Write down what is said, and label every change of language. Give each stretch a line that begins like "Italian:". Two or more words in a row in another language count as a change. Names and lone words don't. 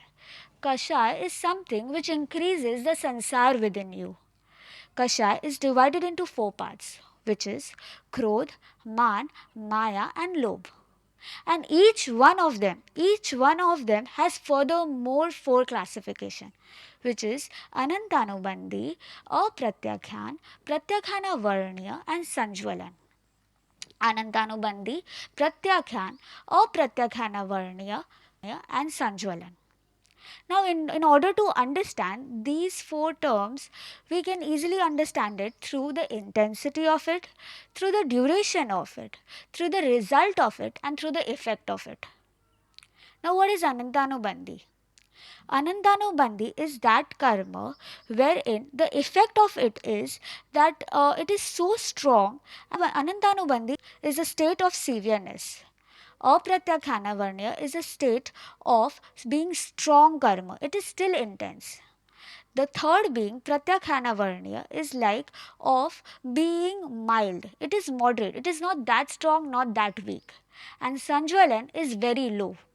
English: Kashai is something which increases the sansar within you. Kashai is divided into four parts, which is Krodh, Man, Maya and Lobh. And each one of them has furthermore four classification, which is Anantanubandhi, Apratyakhyan, Pratyakhana Varniya and Sanjwalan. Anantanubandhi, Pratyakhyan, Apratyakhana Varniya and Sanjwalan. Now, in order to understand these four terms, we can easily understand it through the intensity of it, through the duration of it, through the result of it, and through the effect of it. Now, what is Anantanubandhi? Anandanubandhi is that karma wherein the effect of it is that it is so strong. Anandanubandhi is a state of severeness. Apratyakhana Varnya is a state of being strong karma. It is still intense. The third being Pratyakhana Varnya is like of being mild. It is moderate. It is not that strong, not that weak. And Sanjwalan is very low.